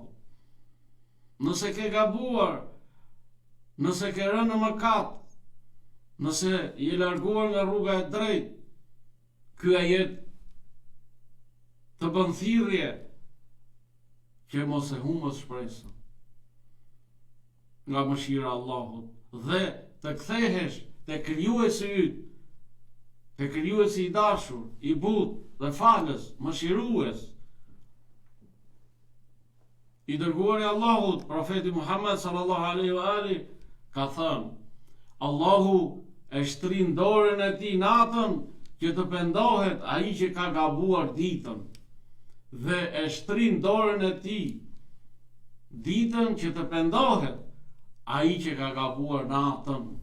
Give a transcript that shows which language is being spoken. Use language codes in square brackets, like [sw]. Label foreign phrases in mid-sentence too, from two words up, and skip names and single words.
[sq] Nëse ke gabuar, nëse ke rënë në mëkat, nëse je larguar nga rruga e drejtë, ky ajet të bën thirrje që mos e humbësh shpresën nga mëshira e Allahut dhe të kthehesh te krijuesi yt, te krijuesi i dashur, i butë dhe falës, mëshirues. I dërguari i Allahut, profeti Muhammed [ar] صلى الله عليه وآله, [sq] ka thënë: Allahu e shtrin dorën e tij natën që të pendohet ai që ka gabuar ditën, dhe e shtrin dorën e tij ditën që të pendohet ai që ka gabuar natën.